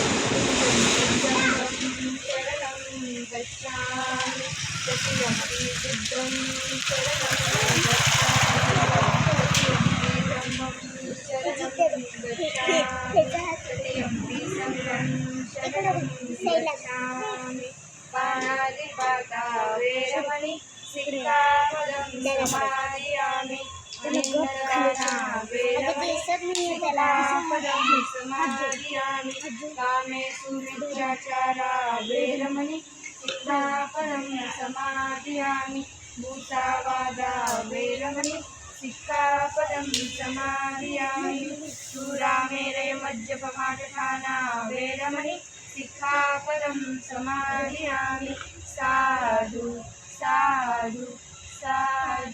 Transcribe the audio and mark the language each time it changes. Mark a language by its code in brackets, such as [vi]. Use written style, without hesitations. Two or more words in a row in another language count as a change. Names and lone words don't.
[pi] चतुर्थं शरणं गच्छामि तृतीयंपि बुद्धं शरणं गच्छामि तृतीयंपि धम्मं शरणं गच्छामि तृतीयंपि संघं शरणं गच्छामि पाणातिपाता वेरमणि सिक्खापदं समादयामि अनेकदाना वेरमणि सिक्खापदं समादयामि कामेषु मिथ्याचारा वेरमणि सिक्खापदं समादयामि मुसावादा वेरमणि सिक्खापदं समादयामि सुरामेरय मज्जपमादठाना वेरमणि सिक्खापदं समादयामि साधु साधु साधु।